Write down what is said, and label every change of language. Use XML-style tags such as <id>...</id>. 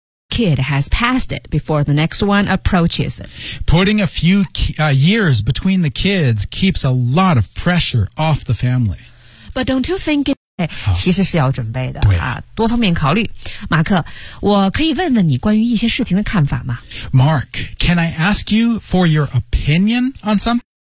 <en>kid has passed it before the next one approaches it. Putting a few years between the kids keeps a lot of pressure off the family. But don't you think it's...</en> <zh>其实是要准备的啊，多方面考虑。马克，我可以问问你关于一些事情的看法吗</zh> <en>？Mark, can I ask you for your opinion on something?</en>